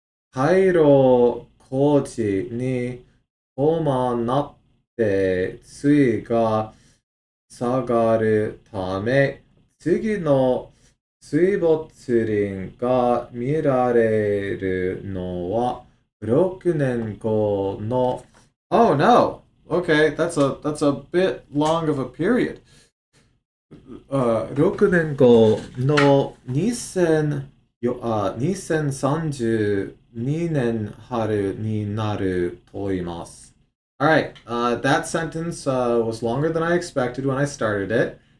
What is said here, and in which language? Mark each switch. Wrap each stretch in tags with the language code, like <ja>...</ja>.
<ja>回路工事に伴って水位が下がるため、次の水没林が見られるのは6年後の</ja> <en>Oh no! Okay, that's a bit long of a period.</en> <ja>6年後の2032年春になると言います。</ja> <en>Alright, that sentence was longer than I expected when I started it.</en>